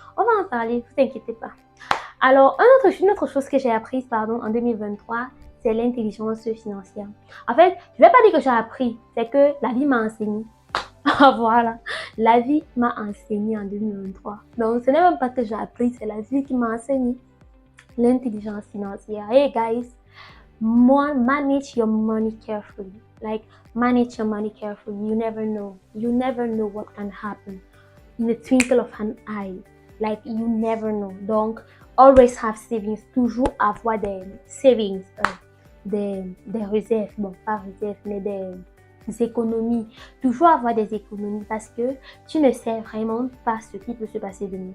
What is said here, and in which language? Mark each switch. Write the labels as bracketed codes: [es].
[fr] On va en parler, ne vous inquiétez pas. Alors, une autre chose que j'ai apprise, en 2023, c'est l'intelligence financière. En fait, je ne vais pas dire que j'ai appris, c'est que la vie m'a enseigné. Voilà, la vie m'a enseigné en 2023. Donc, ce n'est même pas que j'ai appris, c'est la vie qui m'a enseigné l'intelligence financière. [en] Hey guys, manage your money carefully. Like, manage your money carefully. You never know. You never know what can happen in the twinkle of an eye. Like, you never know. Donc, always have savings. [fr] Toujours avoir des savings, des réserves. Bon, pas réserves, mais des économies. Toujours avoir des économies parce que tu ne sais vraiment pas ce qui peut se passer demain.